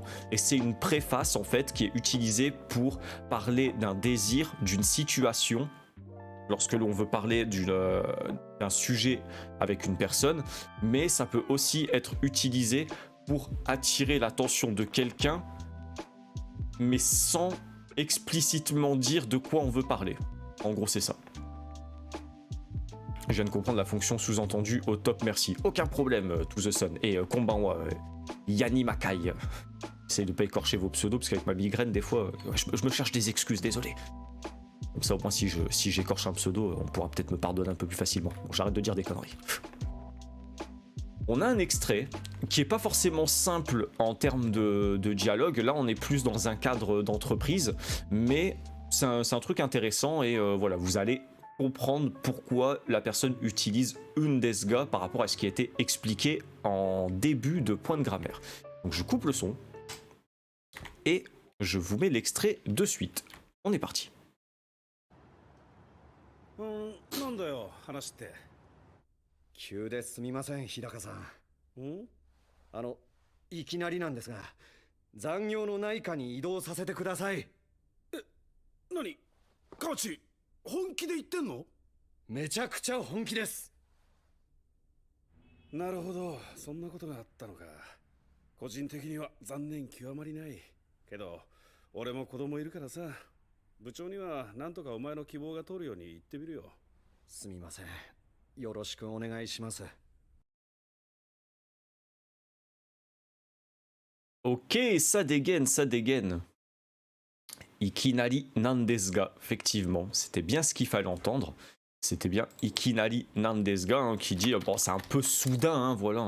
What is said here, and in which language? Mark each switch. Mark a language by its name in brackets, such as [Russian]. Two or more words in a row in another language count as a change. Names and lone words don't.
[French] Et c'est une préface en fait qui est utilisée pour parler d'un désir, d'une situation, lorsque l'on veut parler d'un sujet avec une personne, mais ça peut aussi être utilisé pour attirer l'attention de quelqu'un, mais sans explicitement dire de quoi on veut parler. En gros, c'est ça. Je viens de comprendre la fonction sous-entendue au top, merci. Aucun problème, to the sun. Et konbanwa, Yani Makai. Essayez de ne pas écorcher vos pseudos, parce qu'avec ma migraine, des fois, je me cherche des excuses, désolé. Comme ça, au moins, si j'écorche un pseudo, on pourra peut-être me pardonner un peu plus facilement. Bon, j'arrête de dire des conneries. On a un extrait qui est pas forcément simple en termes de dialogue. Là, on est plus dans un cadre d'entreprise, mais c'est un truc intéressant et voilà, vous allez comprendre pourquoi la personne utilise undesga par rapport à ce qui a été expliqué en début de point de grammaire. Donc je coupe le son et je vous mets l'extrait de suite. On est parti. [Japanese] なんだよ話って。急ですみません日高さん。いきなりなんですが残業のないかに移動させてください。何カワチ本気で言ってんの？めちゃくちゃ本気です。なるほど、そんなことがあったのか。個人的には残念極まりない。けど俺も子供いるからさ。部長にはなんとかお前の希望が通るように言ってみるよ。すみません。よろしくお願いします。 [French] Ok, ça dégaine, ça dégaine. [Japanese] いきなりなんですが, [French] effectivement, c'était bien ce qu'il fallait entendre. C'était bien [Japanese] いきなりなんですが [French] hein, qui dit, bon c'est un peu soudain, hein, voilà.